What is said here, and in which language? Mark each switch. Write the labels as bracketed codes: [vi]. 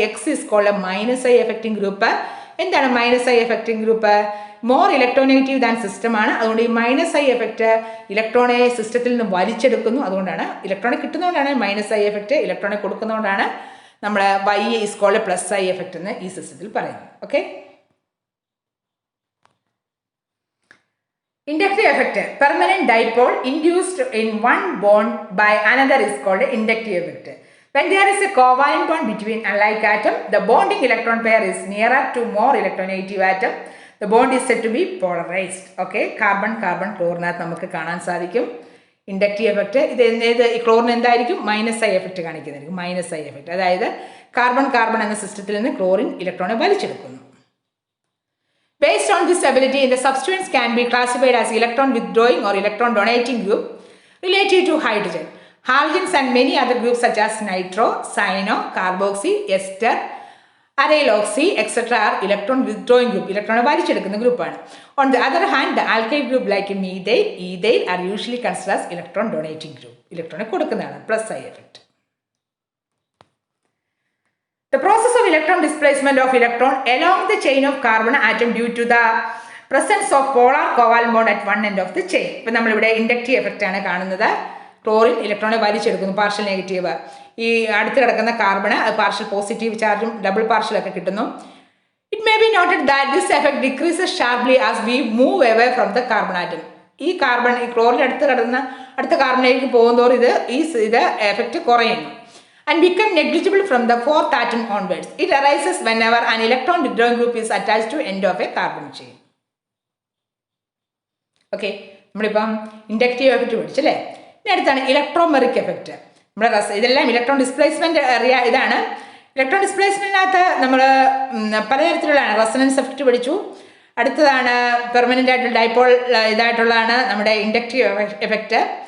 [en] X is called a minus I effecting group. [ml] എന്താണ് [en] Minus I effecting group? More electronegative than system [ml] ആണ്. അതുകൊണ്ട് ഈ minus I effect ഇലക്ട്രോണെ സിസ്റ്റത്തിൽ നിന്ന് വലിച്ചെടുക്കുന്നു. അതുകൊണ്ടാണ് ഇലക്ട്രോണെ കിട്ടുന്നതുകൊണ്ടാണ് മൈനസ് ഐ എഫക്റ്റ്, ഇലക്ട്രോണെ കൊടുക്കുന്നതുകൊണ്ടാണ് നമ്മൾ [en] Y is called plus I effect [ml] എന്ന് ഈ സിസ്റ്റത്തിൽ പറയുന്നത്. [en] Okay. Inductive effect, permanent dipole induced in one bond by another is called inductive effect. When there is a covalent bond between unlike atom, the bonding electron pair is nearer to more electronegative atom. The bond is said to be polarized. [ml] Okay, carbon chlorine നമുക്ക് കാണാൻ സാധിക്കും. Inductive effect ഇത് ക്ലോറിന് എന്തായിരിക്കും? Minus I effect കാണിക്കുന്നതായിരിക്കും. Minus I effect, അതായത് carbon എന്ന സിസ്റ്റത്തിൽ നിന്ന് chlorine ഇലക്ട്രോണെ വലിച്ചെടുക്കുന്നു. [en] Based on this ability, the substance can be classified as electron withdrawing or electron donating group related to hydrogen. Halogens and many other groups such as nitro, cyano, carboxy, ester, aryloxy, etc. are electron withdrawing group. [ml] Electron വലിച്ചെടുക്കുന്ന ഗ്രൂപ്പാണ്. [en] On the other hand, the alkyl group like methyl, ethyl are usually considered as electron donating group. [ml] ഇലക്ട്രോണെ കൊടുക്കുന്നതാണ്. [en] Plus I effect. The process of electron displacement of electron along the chain of carbon atom due to the presence of polar covalent bond at one end of the chain. [ml] ഇപ്പോൾ നമ്മളിവിടെ inductive effect ആണ് കാണുന്നത്. Chlorine ഇലക്ട്രോണെ വലിച്ചെടുക്കുന്നു, partial negative. ഈ അടുത്ത് കിടക്കുന്ന carbon partial positive ചാർജും double പാർഷ്യലൊക്കെ കിട്ടുന്നു. [en] It may be noted that this effect decreases sharply as we move away from the carbon atom. [ml] ഈ ക്ലോറിൻ അടുത്ത കാർബണിലേക്ക് പോകുന്നതോറും ഇത് എഫക്റ്റ് കുറയുന്നു. [en] And become negligible from the fourth atom onwards. It arises whenever an electron withdrawing group is attached to end of a carbon chain. [ml] Okay, നമ്മളിപ്പം inductive effect പഠിച്ചല്ലേ. ഇനി അടുത്താണ് electromeric effect. നമ്മുടെ ഇതെല്ലാം electron displacement ഇതാണ്. Electron ഡിസ്പ്ലേസ്മെന്റിനകത്ത് നമ്മൾ പലതരത്തിലുള്ളതാണ്. Resonance effect പഠിച്ചു. അടുത്തതാണ് permanent ആയിട്ടുള്ള ഡൈപോൾ ഇതായിട്ടുള്ളതാണ് നമ്മുടെ ഇൻഡക്റ്റീവ് എഫക്റ്റ്.